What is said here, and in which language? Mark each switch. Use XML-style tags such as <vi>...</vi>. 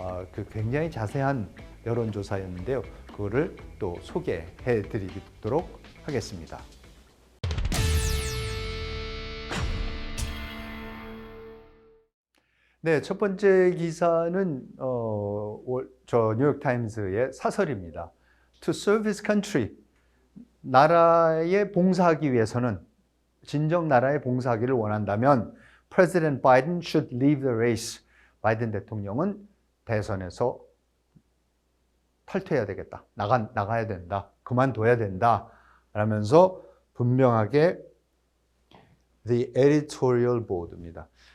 <ko>그 굉장히 자세한 여론조사였는데요. 그거를 또 소개해 드리도록 하겠습니다. 네, 첫 번째 기사는 저 뉴욕타임스의 사설입니다.</ko> <en>To serve his country,</en> <ko>나라에 봉사하기 위해서는 진정 나라에 봉사하기를 원한다면</ko> <en>President Biden should leave the race.</en> <ko>바이든 대통령은 대선에서 탈퇴해야 되겠다. 나가야 된다. 그만둬야 된다. 라면서 분명하게</ko> <en>The editorial board</en> <ko>입니다.</ko>